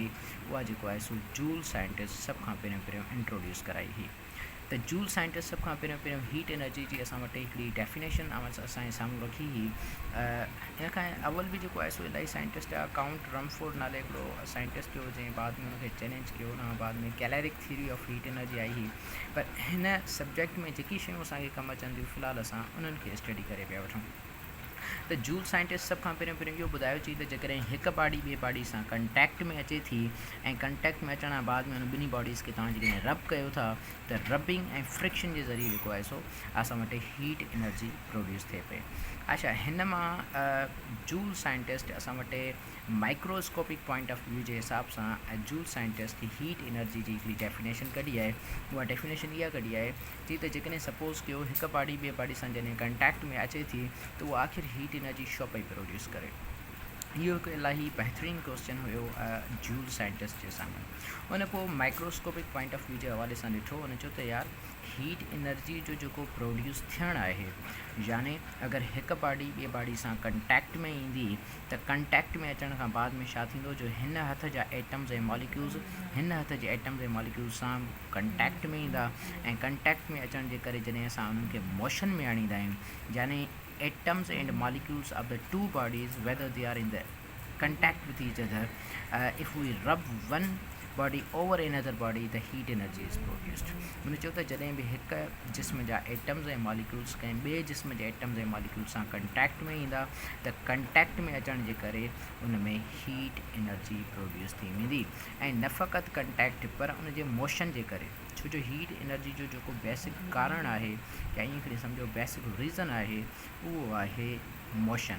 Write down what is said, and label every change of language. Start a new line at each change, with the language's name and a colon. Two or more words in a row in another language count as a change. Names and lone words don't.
Sindhi: उहा जेको आहे सो जूल साइंटिस्ट सभ खां पहिरियों इंट्रोड्यूस कराई हुई। त जूल साइंटिस्ट सभ खां पहिरियों
English: heat energy
Sindhi: जी असां वटि हिकिड़ी डेफिनेशन असांजे साम्हूं रखी हुई। इन खां अवल बि जेको आहे सो इलाही साइंटिस्ट आहे। काउंट रमफोर्ड नाले हिकिड़ो साइंटिस्ट जो जंहिं बाद में हुनखे चैलेंज कयो, हुन खां बाद में
English: caloric theory of heat energy
Sindhi: आई हुई। पर हिन सब्जेक्ट में जेकी शयूं असांखे कमु अचनि थियूं फ़िलहालु असां उन्हनि खे स्टडी करे पिया वठूं। त जूल साइंटिस्ट सभ खां पहिरियों इहो ॿुधायो चई त जेकॾहिं हिकु बॉडी ॿिए बॉडी सां कंटेक्ट में अचे थी ऐं कंटेक्ट में अचण खां बाद में उन ॿिन्ही बॉडीज़ खे तव्हां जॾहिं रब कयो था त रबिंग ऐं फ्रिक्शन जे ज़रिए जेको आहे सो असां वटि
English: heat energy produce
Sindhi: थिए पई। अच्छा हिन मां जूल साइंटिस्ट असां वटि
English: microscopic point of view
Sindhi: जे हिसाब सां जूल साइंटिस्ट
English: heat energy
Sindhi: जी हिकिड़ी डेफिनेशन कढी आहे। उहा डेफिनेशन इहा कढी आहे चई त जेकॾहिं सपोज़ कयो हिकु बॉडी ॿिए बॉडी सां जॾहिं कंटेक्ट में अचे थी त उहा आख़िर
English: heat energy
Sindhi: छो पई प्रोड्यूस करे। इहो हिकु इलाही बहितरीनु क्वेश्चन हुयो जूल साइंटिस्ट जे साम्हूं। उन पोइ
English: microscopic point of view
Sindhi: जे हवाले सां ॾिठो, उन चयो त यार
English: heat energy
Sindhi: जो जेको प्रोड्यूस थियणु आहे, यानी अगरि हिकु बॉडी ॿिए बॉडी सां कंटेक्ट में ईंदी त कंटेक्ट में अचण खां बाद में छा थींदो जो हिन हथ जा एटम्स ऐं मॉलिक्यूल्स हिन हथ जे एटम्स ऐं मॉलिक्यूल्स सां कंटेक्ट में ईंदा ऐं कंटेक्ट में अचण जे करे जॾहिं असां उन्हनि खे मोशन में आणींदा आहियूं, यानी
English: atoms and molecules of the two bodies, whether they are in the contact with each other, if we rub one body over another body, the heat energy is produced.
Sindhi: उन चयो त जॾहिं बि हिकु जिस्म जा एटम्स ऐं मॉलिक्यूल्स कंहिं ॿिए जिस्म जे एटम्स ऐं मॉलिक्यूल्स सां कंटेक्ट में ईंदा त कंटेक्ट में अचण जे करे उन में
English: heat energy produce
Sindhi: थी वेंदी। ऐं न फ़क़ति कंटेक्ट पर उन जे मोशन जे करे, छो जो
English: heat energy
Sindhi: जो जेको बेसिक कारण आहे या ईअं करे सम्झो
English: basic reason
Sindhi: आहे उहो आहे मोशन।